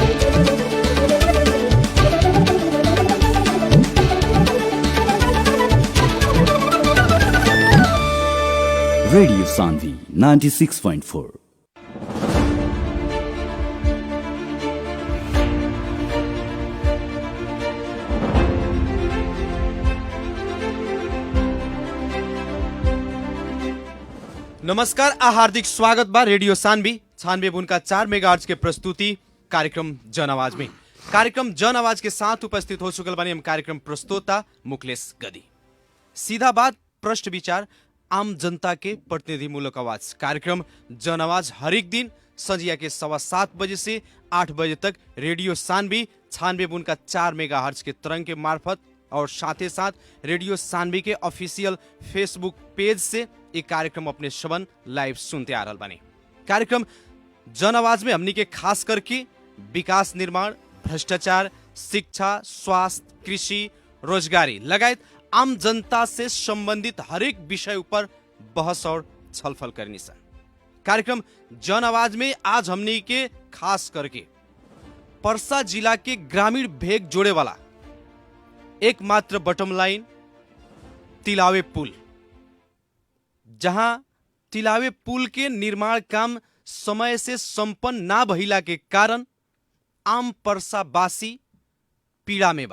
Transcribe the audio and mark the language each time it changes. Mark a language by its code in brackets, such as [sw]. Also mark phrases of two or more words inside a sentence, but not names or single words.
[bho] रेडियो सान्वी 96.4। नमस्कार आ हार्दिक स्वागत बा रेडियो सान्वी 96.4 मेगाहर्ट्ज के प्रस्तुति कार्यक्रम जन आवाज में। कार्यक्रम जन आवाज के साथ उपस्थित हो चुकल बानी हम कार्यक्रम प्रस्तोता मुकलेश गदी। सीधा बात, प्रश्न विचार, आम जनता के प्रतिनिधिमूलक आवाज। कार्यक्रम जन आवाज हरेक दिन संझिया के 7:15 बजे से 8 बजे तक रेडियो सान्वी 96.4 मेगाहर्ट्ज के तरंग के मार्फत और साथ ही साथ रेडियो सान्वी के [en] official Facebook page [bho] से एक कार्यक्रम अपने श्रवण लाइव सुनते आ रहा बानी। कार्यक्रम जन आवाज में हमनी के खास करके विकास निर्माण, भ्रष्टाचार, शिक्षा, स्वास्थ्य, कृषि, रोजगारी लगायत आम जनता से संबंधित हरेक विषय ऊपर बहस और छलफल करनी सन। कार्यक्रम जन आवाज में आज हमनी के खास करके पर्सा जिला के ग्रामीण भेग जोड़े वाला एकमात्र [en] bottom line [bho] तिलावे पुल, जहां तिलावे पुल के निर्माण काम समय से संपन्न ना भइला के कारण आम पर्सावासी पीड़ा में बा।